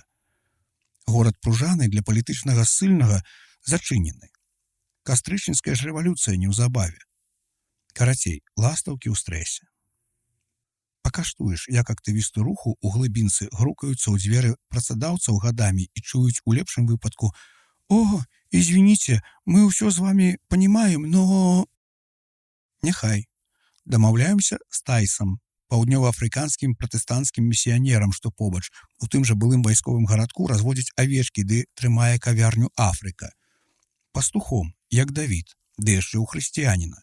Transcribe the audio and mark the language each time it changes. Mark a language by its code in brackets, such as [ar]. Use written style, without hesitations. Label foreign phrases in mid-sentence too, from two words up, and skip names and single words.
[be] Горад Пружаны для палітычнага ссыльнага зачынены. Кастрычніцкая ж рэвалюцыя неўзабаве. Карацей, ластаўкі ў стрэсе. Пакаштуеш, як актывісты руху ў глыбінцы грукаюцца ў дзверы працадаўцаў гадамі і чуюць у лепшым выпадку: [ru] «О, извините, мы ўсё з вами понимаем, но...» [be] Няхай. Дамаўляемся з Тайсам, паўднёваафрыканскім пратэстанцкім місіянерам, што побач, у тым жа былым вайсковым гарадку разводзіць авечкі ды трымае кавярню Афрыка. Пастухом, як Давід, ды яшчэ ў хрысціяніна.